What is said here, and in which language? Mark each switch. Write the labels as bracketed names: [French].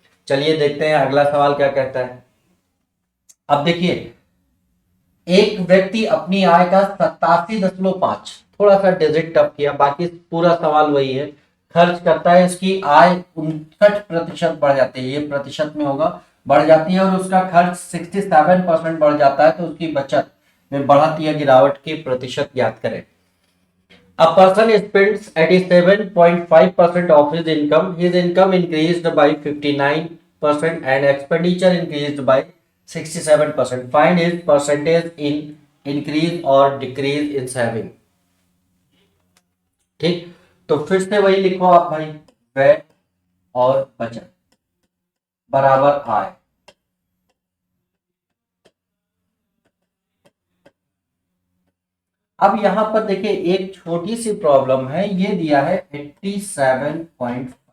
[Hindi] चलिए देखते हैं अगला सवाल क्या कहता है। अब देखिए एक व्यक्ति अपनी आय का 87.5, थोड़ा सा डिजिट टफ किया, बाकी पूरा सवाल वही है, खर्च करता है, इसकी आय 59% बढ़ जाती है, ये प्रतिशत में होगा, बढ़ जाती है, और उसका खर्च 67% बढ़ जाता है, तो उसकी बचत में बढ़त या गिरावट की प्रतिशत ज्ञात करें। [English] A person spends 87.5% of his income. His income increased by 59% and expenditure increased by 67%. Find his percentage in increase or decrease in saving. [Hindi] ठीक, तो फिर से वही लिखो आप भाई, व्यय और बचत बराबर आय। अब यहां पर देखिए एक छोटी सी प्रॉब्लम है, ये दिया है 87.5।